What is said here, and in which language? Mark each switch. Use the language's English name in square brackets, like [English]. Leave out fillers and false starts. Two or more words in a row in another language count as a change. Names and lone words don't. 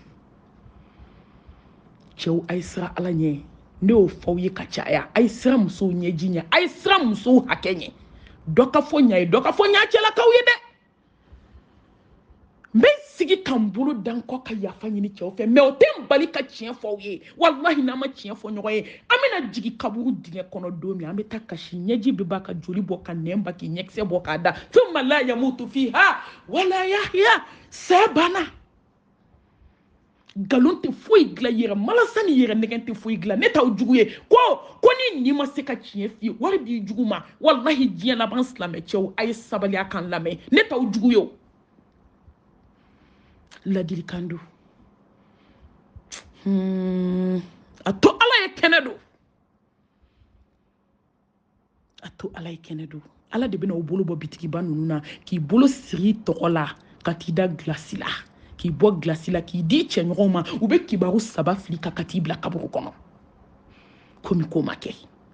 [Bambara] cɛw a ye sira ala ɲɛ ne y'o fɔ aw ye ka caya a ye sira musow ɲɛji ɲɛ a ye sira musow hakɛ ɲɛ dɔ ka fɔ ɲa ye dɔ ka fɔ ɲa cɛlakaw ye dɛ n bɛ sigi ka n bolo da n kɔ ka yafa ɲini cɛw fɛ mɛ o tɛ n bali ka tiɲɛ fɔ aw ye walahi n'an ma tiɲɛ fɔ ɲɔgɔn ye an bɛna jigin kaburu dingɛ kɔnɔ don min an bɛ taa kasi ɲɛji bɛ b'a ka joli bɔ ka nɛn ba k'i ɲɛkisɛ bɔ k'a da [Arabic] ثم لا يموت فيها ولا يحيى [Bambara] saya banna galon tɛ foyi dilan yɛrɛ malasa ni yɛrɛ nɛgɛn tɛ foyi dilan ne t'aw jugu ye ko ni ma se ka tiɲɛ f'i ye wari b'i jugu ma wallahi diɲɛ laban silamɛ cɛw a ye sabali a kan lamɛn ne t'aw jugu ye o ladilikan do a to ala ye kɛnɛ do a to ala ye kɛnɛ do ala de bɛna o bolo bɔ bitigiba ninnu na k'i bolo siri tɔgɔ la ka t'i da gilasi la k'i bɔ gilasi la k'i di cɛɲɔgɔnw ma u bɛ kibaru 3 fili ka t'i bila kaburu kɔnɔ komi ko ma kɛ